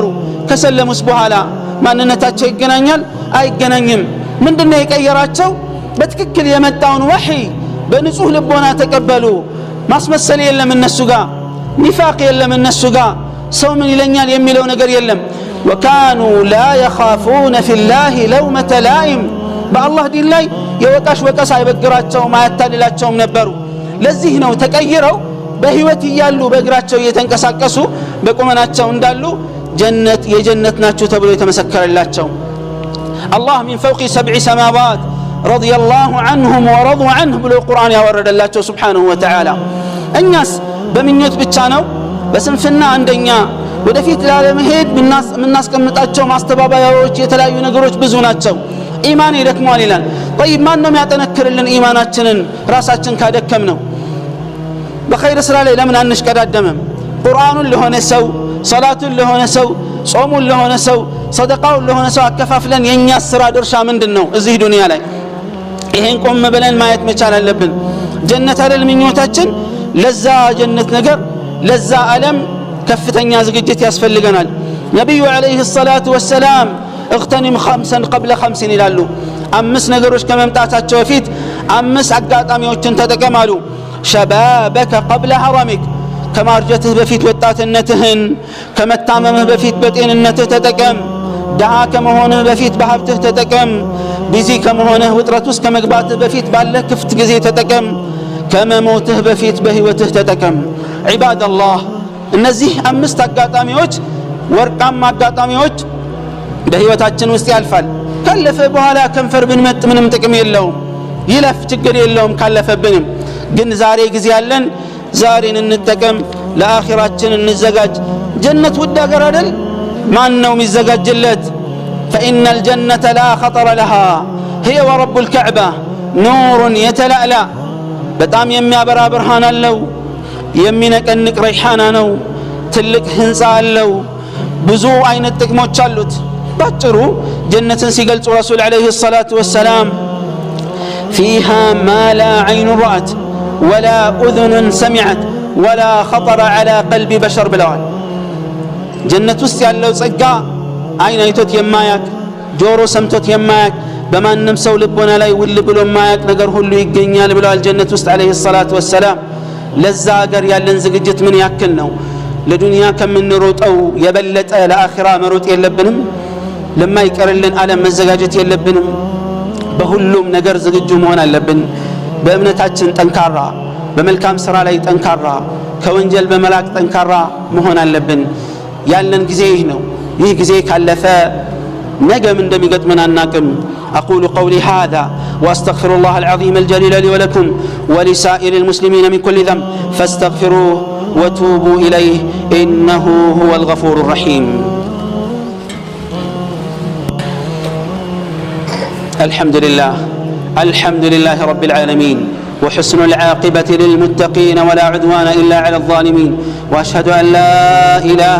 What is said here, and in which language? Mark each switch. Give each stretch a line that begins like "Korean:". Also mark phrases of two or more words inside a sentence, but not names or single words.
Amharic: ከሰለሙስ በኋላ ማንነታቸው ይገናኛል አይገናኝም ምንድነው የቀየራቸው በትክክል የመጣውን ወህይ በንጹህ ልቦና ተቀበሉ ማስመሰል የለም እነሱ ጋር ኒፋቅ የለም እነሱ ጋር ሰው ምን ይለኛል የሚለው ነገር የለም
Arabic: وكانوا لا يخافون في الله لومة لائم بالله
Amharic: دين ላይ የወቃሽ ወቀሳ አይበግራቸውም አያታልላቸውም ነበሩ ለዚህ ነው ተቀይረው በህይወት ይያሉ በእግራቸው እየተንቀሳቀሱ በቁመናቸው እንዳሉ ጀነት የጀነት ናቸው ተብሎ የተመሰከረላቸው
Arabic: الله من فوق 7 سماوات رضي الله عنهم ورضوا عنه
Amharic: ብሎ ቁርአን ያወረደላቸው
Arabic: سبحانه وتعالى
Amharic: እኛስ በምኞት ብቻ ነው በስንፍና አንደኛ ወደፊት ላለመሄድ ምናስቀምጣቸው ማስተባበያዎች የተለያዩ ነገሮች ብዙ ናቸው ኢማን ይደክማል ይላል طيب ማን ነው የሚያጠነክርልን ኢማናችንን ራሳችን ካደከም ነው በኸይር ስራ ላይ ለምን አንሽቀዳደምም ቁርአኑን ለሆነ ሰው ሶላቱን ለሆነ ሰው ጾሙን ለሆነ ሰው ሰደቃውን ለሆነ ሰው አከፋፍለን የኛ ስራ ድርሻ ምንድነው እዚህ ዱንያ ላይ ይሄን ቆም ብለን ማየት መቻል አለብን ጀነት አይደል ምኞታችን ለዛ ጀነት ነገር ለዛ ዓለም ከፍተኛ ዝግጅት ያስፈልገናል ነብዩ
Arabic: عليه الصلاة
Amharic: ወሰለም
Arabic: اغتنم خمسا قبل خمس
Amharic: ይላሉ አምስት ነገሮች ከመምጣታቸው በፊት አምስት አጋጣሚዎችን ተጠቀማሉ شبابك
Arabic: قبل هرمك
Amharic: ከማርጀትህ በፊት ወጣትነትህን ከመታመምህ በፊት በጤንነትህ ተጠቀም ደሃ ከመሆንህ በፊት በሀብትህ ተጠቀም ቢዚ ከመሆንህ ውጥረት ውስጥ ከመግባትህ በፊት ባለ ክፍት ጊዜ ተጠቀም ከመሞትህ በፊት በህይወትህ ተጠቀም
Arabic: عباد الله
Amharic: እነዚህ አምስት አጋጣሚዎች ወርቃማ አጋጣሚዎች በህይወታችን ውስጥ ያልፋል ካለፈ በኋላ ከንፈር ብንመጥ ምንም ጥቅም የለውም ይለፍ ችግር የለውም ካለፈብንም ግን ዛሬ ጊዜ ያለን ዛሬን እንጠቀም ለአኺራችን እንዘጋጅ ጀነት ውድ ሀገር አይደል ማን ነው የሚዘጋጅለት
Arabic: فإن الجنة لا خطر لها هي ورب الكعبة نور يتلألأ
Amharic: በጣም የሚያበራ ብርሃን አለው የሚነቀንቅ ረይሃና ነው ትልቅ ህንጻ አለው ብዙ አይነት ጥቅሞች አሉት ባጭሩ ጀነትን ሲገልጹ ረሱል
Arabic: عليه الصلاة والسلام فيها ما لا عين رأت ولا أذن سمعت ولا خطر على قلب بشر
Amharic: ብለዋል ጀነት ውስጥ ያለው ጸጋ አይን አይቶት የማያቅ ጆሮ ሰምቶት የማያቅ በማንም ሰው ልቦና ላይ ውል ብሎ የማያቅ ነገር ሁሉ ይገኛል ብለዋል ጀነት ውስጥ አለይሂ
Arabic: الصلاة والسلام
Amharic: ለዛ ሀገር ያለን ዝግጅት ምን ያክል ነው ለዱንያ ከምንሮጠው የበለጠ ለአኺራ መሮጥ የለብንም ለማይቀርልን ዓለም መዘጋጀት የለብንም በሁሉም ነገር ዝግጁ መሆን አለብን በእምነታችን ጠንካራ በመልካም ስራ ላይ ጠንካራ ከወንጀል በመላቅ ጠንካራ መሆን አለብን ያለን ጊዜ ይህ ነው ይህ ጊዜ ካለፈ ነገም እንደሚገጥመን አናቅም
Arabic: أقول قولي هذا وأستغفر الله العظيم الجليل لي ولكم ولسائر المسلمين من كل ذنب فاستغفروه وتوبوا إليه إنه هو الغفور الرحيم الحمد لله رب العالمين وحسن العاقبة للمتقين ولا عدوان إلا على الظالمين وأشهد أن لا إله